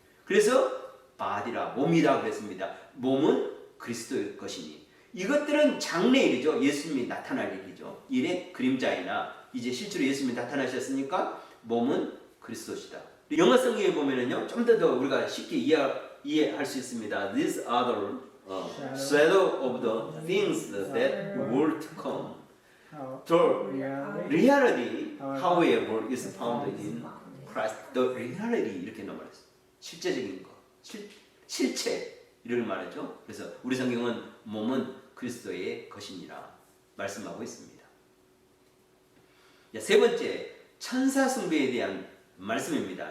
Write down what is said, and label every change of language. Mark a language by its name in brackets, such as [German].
[Korean] 그래서 바디라, 몸이라 그랬습니다. 몸은 그리스도의 것이니 이것들은 장래일이죠. 예수님이 나타날 일이죠. 일의 그림자이나 이제 실제로 예수님이 나타나셨으니까 몸은 그리스도시다. 영어 성경에 보면은요, 좀 더 우리가 쉽게 이해할 수 있습니다. [English] These are the shadow of the things that will come. The reality, however, is found in Christ. The reality [Korean] 이렇게 말했어요. 실제적인 것, 실체 이를 말하죠. 그래서 우리 성경은 몸은 그리스도의 것이니라 말씀하고 있습니다. 세 번째, 천사 숭배에 대한 말씀입니다.